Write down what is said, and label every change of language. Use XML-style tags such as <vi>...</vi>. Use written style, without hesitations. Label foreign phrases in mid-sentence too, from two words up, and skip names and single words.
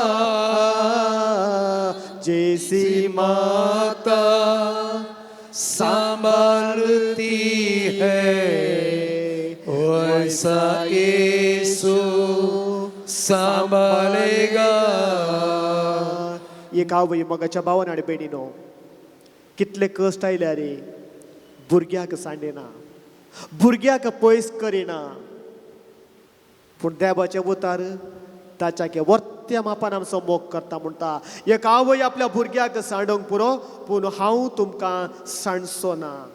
<hi>जैसी माता संभालती है वैसा यीशु संभालेगा.</hi> <kok>एक आवय मगाच्या भावान आनी भयणीनो, कितले कश्ट आयले रे. भुरग्याक सांडेना, भुरग्याक पयस करिना, पूण देवाचे उतार ताच्या वर्त्या मापान आमचो मोग करता म्हणटा. एक आवय आपल्या भुरग्याक सांडोंक पुरो, पूण हांव तुमकां सांडचो ना.</kok>